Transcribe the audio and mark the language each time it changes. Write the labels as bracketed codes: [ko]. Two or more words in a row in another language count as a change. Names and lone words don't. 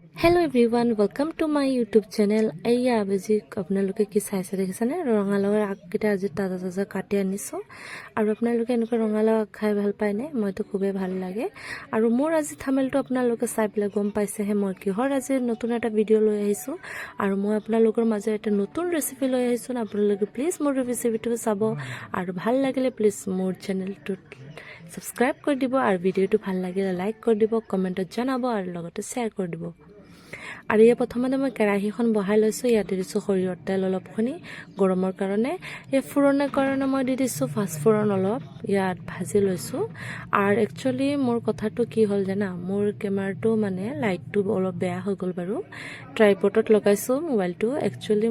[en] Hello everyone, welcome to my YouTube channel. [as] ইয়া আবাজি আপোনালোকে কি চাইছে দেখিছে নে ৰঙালাউৰ এটা আজি টাটকা টাটকা কাটি আনিছো আৰু আপোনালোকে এনেকুৱা ৰঙালাউ খাই ভাল পায় নে মোৰ তো খুব ভাল লাগে আৰু মোৰ আজি thumbnail টো আপোনালোকে চাই পালে গম পাইছে হে মই কি হয় আজি নতুন এটা video লৈ আহিছো আৰু মই আপোনালোকৰ মাজে এটা নতুন recipe লৈ আহিছো আপোনালোকে please mor recipe to sabo aru bhal lagile please mor channel to subscribe kor dibo aru video to bhal lagile like kor dibo comment janabo aru logote share kor dibo আৰু এই প্ৰথমতে মই কেৰাহীখন বহাই লৈছো ইয়াতে দিছো সৰিয়হৰ তেল অলপখনি গৰমৰ কাৰণে এই ফুৰণৰ কাৰণে মই দি দিছো ফাছফুৰণ অলপ ইয়াত ভাজি লৈছো আৰু একচুয়ালি মোৰ কথাটো কি হ'ল জানা মোৰ কেমেৰাটো মানে লাইটটো অলপ বেয়া হৈ গল বাৰু ট্ৰাইপডত লগাইছো মোবাইলটো একচুয়ালি